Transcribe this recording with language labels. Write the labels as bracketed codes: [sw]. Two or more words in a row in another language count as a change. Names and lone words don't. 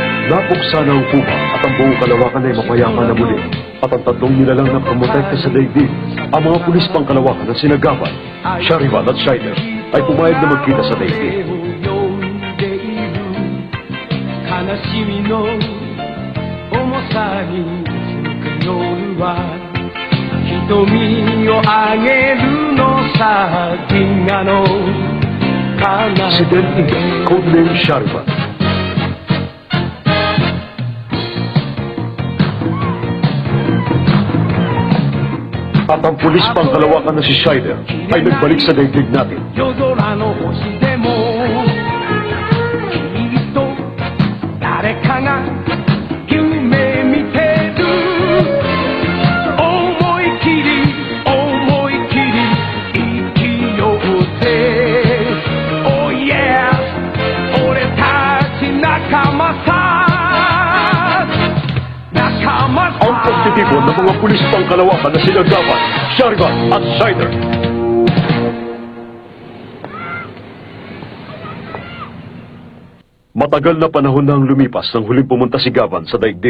[tl] Napuksa na ang kuba at ang buong kalawakan ay mapayapa na muli. At ang tatlong nilalang na promotekta sa daigdig, ang mga pulis pang kalawakan na sinagapan, Sharivan at Scheider, ay pumayag na magkita sa daigdig. [ja] 悲しみの重さに夜は瞳をあげるのさ銀河の彼方 [tl] Si Daigdig, codename Sharivan. At ang pulis pang kalawakan na si Scheider ay nagbalik sa daigdig natin. [ja] 夜空の星でもきっと誰かが夢見てる思い切り生きようぜ [en] Oh yeah [ja] 俺たち仲間さ [tl] Ang pagtitipon ng mga pulis pang kalawakan na sinagapan, Sharivan at Scheider. Matagal na panahon na ang lumipas nang huling pumunta si Gavan sa daigdig.